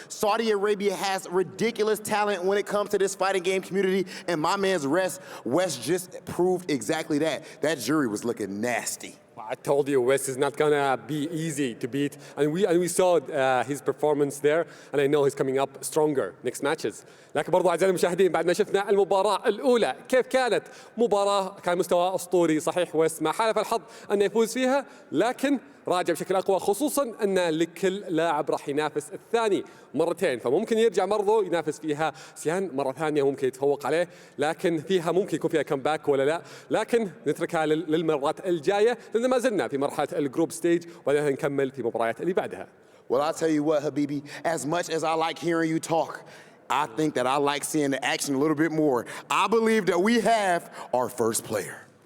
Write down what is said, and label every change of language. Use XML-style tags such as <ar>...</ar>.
<en>Saudi Arabia has ridiculous talent when it comes to this fighting game community, and my man's West just proved exactly that. That jury was looking nasty. I told you West is not gonna be easy to beat, and we saw his performance there, and I know he's coming up stronger next matches.</en> <ar>لكن برضو أعزائي المشاهدين بعد ما شفنا المباراة الأولى كيف كانت مباراة كان مستوى أسطوري صحيح ويست ما حالف الحظ أنه يفوز فيها لكن راجع بشكل أقوى خصوصا أن لكل لاعب راح ينافس الثاني مرتين فممكن يرجع برضو ينافس فيها سيان مرة ثانية ممكن يتفوق عليه لكن فيها ممكن يكون فيها كمباك ولا لا لكن نتركها للمرات الجاية لأن ما زلنا في مرحلة الجروب ستيج وبعدها نكمل في مباريات اللي بعدها.</ar> <en>Well, I'll tell you what, Habibi, as much as I like hearing you talk, I think that I like seeing the action a little bit more. I believe that we have our first player.</en>